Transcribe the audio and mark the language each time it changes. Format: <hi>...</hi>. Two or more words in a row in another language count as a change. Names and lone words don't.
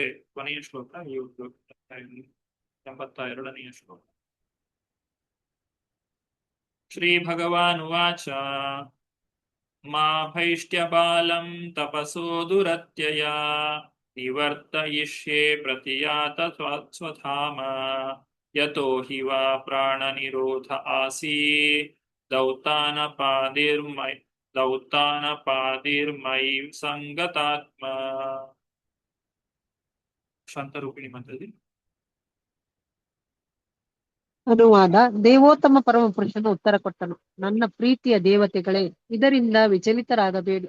<kn>ಕೊನೆಯ ಶ್ಲೋಕ ಈ 82ನೇ ಶ್ಲೋಕ.</kn> <sa>ಶ್ರೀ ಭಗವಾನುವಾಚ ಮಾ ಭೈಷ್ಟ್ಯ ಬಾಲಂ ತಪಸೋ ದುರತ್ಯಯ ನಿವರ್ತಯಿಷ್ಯೆ ಪ್ರತಿಯಾತ ಸ್ವಧಾಮ ಯತೋ ಹಿ ವಾ ಪ್ರಾಣ ನಿರೋಧ ಆಸೀ ದೌತಾನಪಾದಿರ್ಮೈ ಸಂಗತಾತ್ಮ.</sa> <kn>ಶಾಂತರೂಪಿಣಿ ಮಂತ್ರದಲ್ಲಿ ಅನುವಾದ. ದೇವೋತ್ತಮ ಪರಮ ಪುರುಷನು ಉತ್ತರ ಕೊಟ್ಟನು. ನನ್ನ ಪ್ರೀತಿಯ ದೇವತೆಗಳೇ, ಇದರಿಂದ ವಿಚಲಿತರಾಗಬೇಡಿ.</kn>